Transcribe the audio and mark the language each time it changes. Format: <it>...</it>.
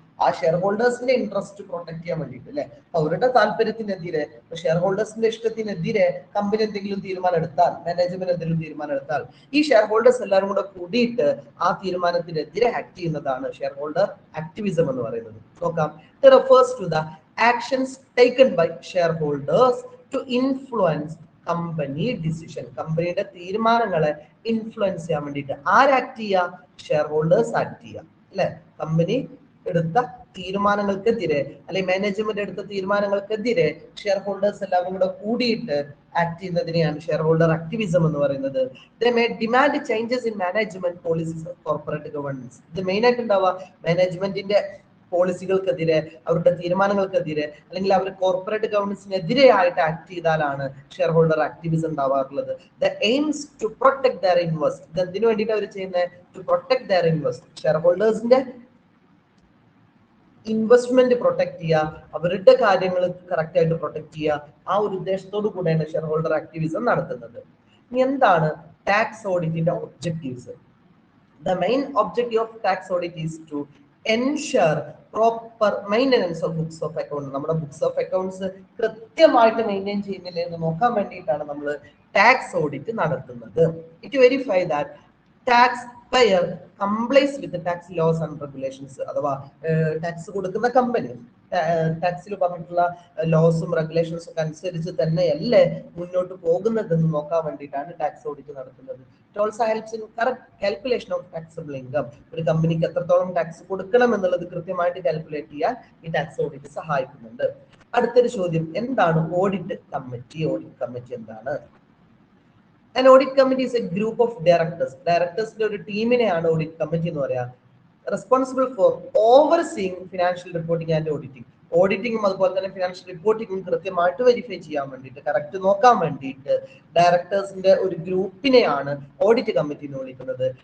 <ml>ആ share ഹോൾഡേഴ്സിന്റെ interest protect ചെയ്യാൻ വേണ്ടിയിട്ട് അല്ലെ. അവരുടെ താല്പര്യത്തിനെതിരെ, ഷെയർ ഹോൾഡേഴ്സിന്റെ ഇഷ്ടത്തിനെതിരെ കമ്പനി എന്തെങ്കിലും തീരുമാനം എടുത്താൽ, മാനേജ്മെന്റ് എന്തെങ്കിലും തീരുമാനം എടുത്താൽ, ഈ ഷെയർ ഹോൾഡേഴ്സ് എല്ലാവരും കൂടെ കൂടിയിട്ട് ആ തീരുമാനത്തിനെതിരെ ആക്ട് ചെയ്യുന്നതാണ് ഷെയർ ഹോൾഡർ ആക്ടിവിസം എന്ന് പറയുന്നത്. നോക്കാം.</ml> <en>It refers to the actions taken by shareholders to influence company decision.</en> <ml>കമ്പനിയുടെ തീരുമാനങ്ങളെ ഇൻഫ്ലുവൻസ് ചെയ്യാൻ വേണ്ടിയിട്ട് ആരാക്ട് ചെയ്യുക? ഷെയർ ഹോൾഡേഴ്സ് ആക്ട് ചെയ്യുക അല്ലെ. കമ്പനി എടുത്ത തീരുമാനങ്ങൾക്കെതിരെ അല്ലെങ്കിൽ മാനേജ്മെന്റ് എടുത്ത തീരുമാനങ്ങൾക്കെതിരെ ഷെയർ ഹോൾഡേഴ്സ് എല്ലാവരും കൂടെ കൂടിയിട്ട് ആക്ട് ചെയ്യുന്നതിനെയാണ് ഷെയർ ഹോൾഡർ ആക്ടിവിസം എന്ന് പറയുന്നത്.</ml> <en>They may demand changes in management policies of corporate governance.</en> <ml>ഇത് മെയിൻ ആയിട്ട് ഉണ്ടാവുക മാനേജ്മെന്റിന്റെ പോളിസികൾക്കെതിരെ, അവരുടെ തീരുമാനങ്ങൾക്കെതിരെ, അല്ലെങ്കിൽ അവർ കോർപ്പറേറ്റ് ഗവൺമെന്റ്സിനെതിരെ ആയിട്ട് ആക്ട് ചെയ്താലാണ് share holder activism ഉണ്ടാവാറുള്ളത്.</ml> <en>The aims to protect their invest.</en> <ml>ഇത് എന്തിനു വേണ്ടിയിട്ട് അവർ ചെയ്യുന്നത്?</ml> <en>To protect their invest.</en> <ml>Share ഹോൾഡേഴ്സിന്റെ investment protect ചെയ്യുക, അവരുടെ കാര്യങ്ങൾ കറക്റ്റ് ആയിട്ട് പ്രൊട്ടക്ട് ചെയ്യുക, ആ ഒരു ഉദ്ദേശത്തോടു കൂടെയാണ് ഷെയർ ഹോൾഡർ ആക്ടിവിസം നടത്തുന്നത്. ഇനി എന്താണ് tax ഓഡിറ്റിന്റെ objectives?</ml> <en>The main objective of tax audit is to ensure proper maintenance of books of accounts.</en> <ml>നമ്മുടെ ബുക്സ് ഓഫ് അക്കൗണ്ട്സ് കൃത്യമായിട്ട് മെയിൻറ്റെയിൻ ചെയ്യുന്നില്ല എന്ന് നോക്കാൻ വേണ്ടിയിട്ടാണ് നമ്മൾ ടാക്സ് ഓഡിറ്റ് നടത്തുന്നത്.</ml> <en>It verify that tax payer complies with tax laws and regulations.</en> <ml>അഥവാ tax കൊടുക്കുന്ന കമ്പനി ടാക്സിൽ പറഞ്ഞിട്ടുള്ള ലോസും റെഗുലേഷൻസും ഒക്കെ അനുസരിച്ച് തന്നെയല്ലേ മുന്നോട്ട് പോകുന്നതെന്ന് നോക്കാൻ വേണ്ടിയിട്ടാണ് ടാക്സ് ഓഡിറ്റ് നടത്തുന്നത്.</ml> <en>It also helps in correct calculation of taxable income.</en> <ml>ഒരു കമ്പനിക്ക് എത്രത്തോളം ടാക്സ് കൊടുക്കണം എന്നുള്ളത് കൃത്യമായിട്ട് കാൽക്കുലേറ്റ് ചെയ്യാൻ ഈ ടാക്സ് ഓഡിറ്റ് സഹായിക്കുന്നുണ്ട്. അടുത്തൊരു ചോദ്യം, എന്താണ് ഓഡിറ്റ് കമ്മിറ്റി? ഓഡിറ്റ് കമ്മിറ്റി എന്താണ്?</ml> <en>An audit committee is a group of directors.</en> <ml>ഡയറക്ടേഴ്സിന്റെ ഒരു ടീമിനെയാണ് ഓഡിറ്റ് കമ്മിറ്റി എന്ന് പറയാ.</ml> <en>Responsible for overseeing financial reporting and auditing.</en> <ml>ഓഡിറ്റിംഗും അതുപോലെ തന്നെ ഫിനാൻഷ്യൽ റിപ്പോർട്ടിംഗും കൃത്യമായിട്ട് വെരിഫൈ ചെയ്യാൻ വേണ്ടിയിട്ട്, കറക്റ്റ് നോക്കാൻ വേണ്ടിയിട്ട് ഡയറക്ടേഴ്സിന്റെ ഒരു ഗ്രൂപ്പിനെയാണ് ഓഡിറ്റ് കമ്മിറ്റി എന്ന് വിളിക്കുന്നത്.</ml>